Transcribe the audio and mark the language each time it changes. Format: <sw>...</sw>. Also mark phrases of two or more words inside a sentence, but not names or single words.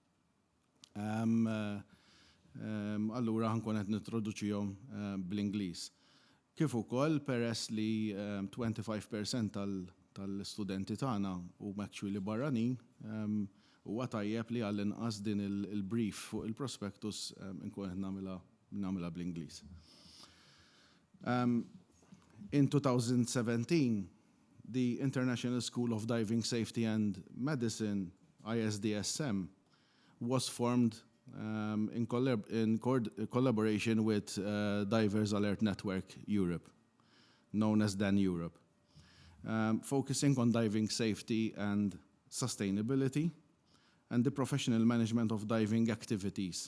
<mt>Allura ħankun qed nintroduċihom bl-Ingliż. Kif ukoll peress li 25% tal-istudenti tagħna huma actually barranin, huwa tajjeb li għall-inqas din il-brief fuq il-prospectus inkun qed nagħmilha bl-Ingliż.</mt> <en>In 2017, the International School of Diving Safety and Medicine, ISDSM, was formed in collaboration with Divers Alert Network Europe, known as DAN Europe, focusing on diving safety and sustainability and the professional management of diving activities.</en>